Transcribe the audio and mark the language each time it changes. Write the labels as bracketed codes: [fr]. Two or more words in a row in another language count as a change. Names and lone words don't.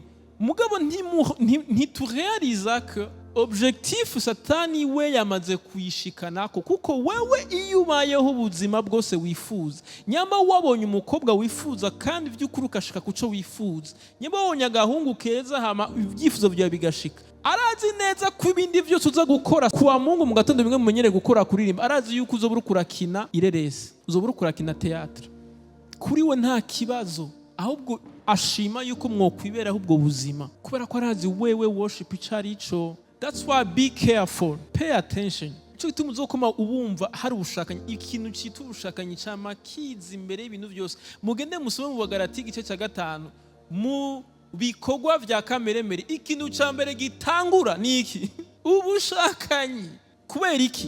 [rn] Mugabo ntiturealiza ko objectif Satani we yamaze kuyishikanako, kuko wewe iyo ubayeho ubuzima bwose wifuza, nyamba wabonye umukobwa wifuza kandi vy'ukuri ukashika kuco wifuza, nyamba wabonye agahungu keza hama ibyifuzo byawe bigashika, arazi neza ko ibindi byose uza gukora kuwa Mungu mu gatondo bimwe mumenyere gukora kuririmba, arazi yuko uzobura kurakina ireresi, uzobura kurakina theatre. Kuri we nta kibazo, ahubwo ashima yuko mwokwiberaho ubwo buzima kubera ko arazi wewe worship icari ico. [en] That's why be careful, pay attention. [rn] Ico gituma uzokoma ubumva hari ubushakanyi, ikintu cita ubushakanyi cama kiza imbere y'ibintu byose. Mugende musome mu Bagalati igice cya 5 mu bikorwa vya kameremere, ikintu ca mbere gitangura ni iki? Ubushakanyi. Kubera iki?